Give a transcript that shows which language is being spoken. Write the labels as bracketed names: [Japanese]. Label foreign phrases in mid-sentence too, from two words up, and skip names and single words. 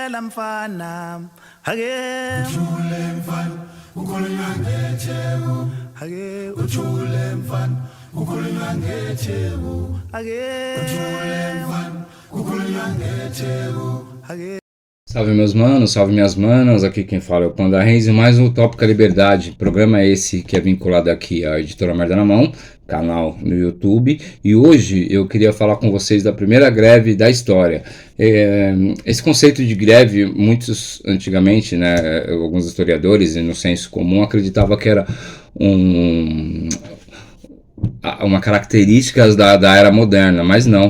[Zulu] mfana hake Ujule mfana ukhulunywa ngetheku hake ujule mfana ukhulunywa ngetheku hake ujule mfana ukhulunywa ngetheku hake. [Portuguese] Salve meus manos, salve minhas manas, aqui quem fala é o Panda Reis e mais um Tópica Liberdade, programa esse que é vinculado aqui à Editora Merda na Mão, canal no YouTube, e hoje eu queria falar com vocês da primeira greve da história. Esse conceito de greve, muitos antigamente, né, alguns historiadores e no senso comum acreditavam que era uma característica da era moderna, mas não.